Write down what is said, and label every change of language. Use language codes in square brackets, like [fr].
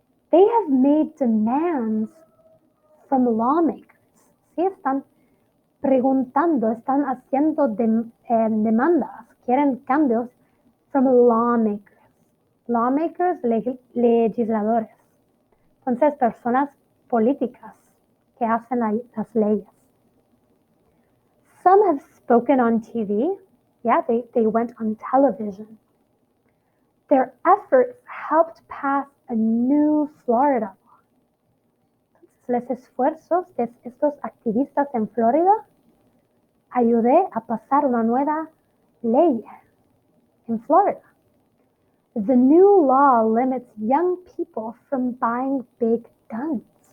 [en] They have made demands from lawmakers. [es] ¿Sí? Están preguntando, están haciendo demandas, quieren cambios [en] from lawmakers. [es] Lawmakers, legisladores. Entonces, personas políticas que hacen las leyes. [en] Some have spoken on TV. Yeah, they went on television. Their efforts helped pass a new Florida law. [es] Entonces, los esfuerzos de estos activistas en Florida ayudé a pasar una nueva ley in Florida. [en] The new law limits young people from buying big guns.